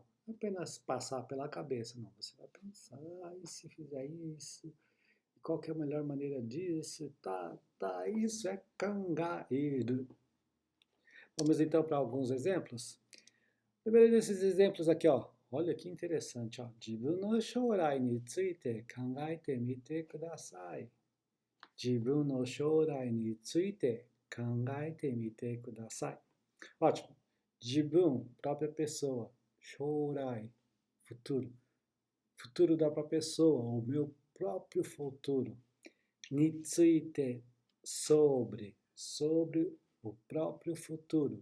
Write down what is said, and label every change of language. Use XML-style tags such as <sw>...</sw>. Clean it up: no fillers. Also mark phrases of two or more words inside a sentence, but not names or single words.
<pt>Não apenas passar pela cabeça, não. Você vai pensar, e se fizer isso? Qual que é a melhor maneira disso? Isso é kangaeru. Vamos então para alguns exemplos? Primeiro desses exemplos aqui, ó. Olha que interessante, ó.</pt> <ja>自分の将来について考えてみてください. 自分の将来について考えてみてください.</ja> <pt>Ótimo. Jibun, própria pessoa. Shourai, futuro. Futuro da própria pessoa, o meu próprio futuro.</pt> <ja>について,</ja> <pt>sobre o próprio futuro.</pt>